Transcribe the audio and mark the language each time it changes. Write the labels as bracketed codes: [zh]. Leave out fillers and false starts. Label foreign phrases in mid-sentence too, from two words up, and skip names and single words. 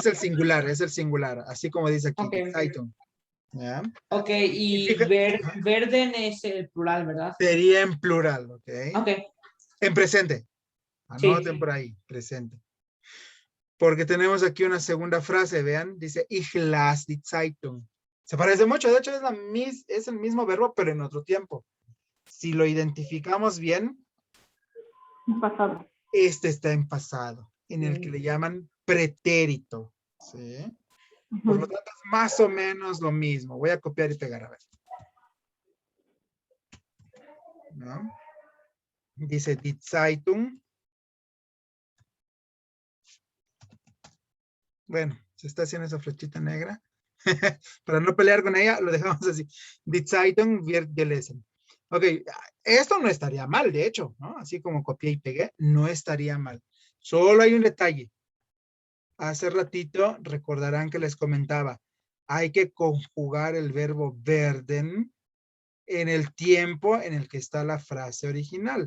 [es] es el singular, así como dice aquí, Ok, Zeitung. ¿Ya? ok, Y y fíjate, verden es el plural, ¿verdad? sería en plural, ¿ok? Ok, En presente. Anoten sí. por ahí, presente. Porque tenemos aquí una segunda frase, vean, dice, [de] ich las die Zeitung. [es] Se parece mucho, de hecho es el mismo verbo, pero en otro tiempo. Si lo identificamos bien, Un pasado. este está en pasado, en el que le llaman pretérito. ¿Sí? Por lo Ujú. tanto, es más o menos lo mismo. Voy a copiar y pegar, a ver. ¿No? Dice [de] die Zeitung. [es] Bueno, se está haciendo esa flechita negra. Para no pelear con ella, lo dejamos así. [de] Die Zeitung wird gelesen. [es] Ok, esto no estaría mal, de hecho, ¿no? Así como copié y pegué, no estaría mal. Solo hay un detalle. Hace ratito recordarán que les comentaba, hay que conjugar el verbo werden en el tiempo en el que está la frase original.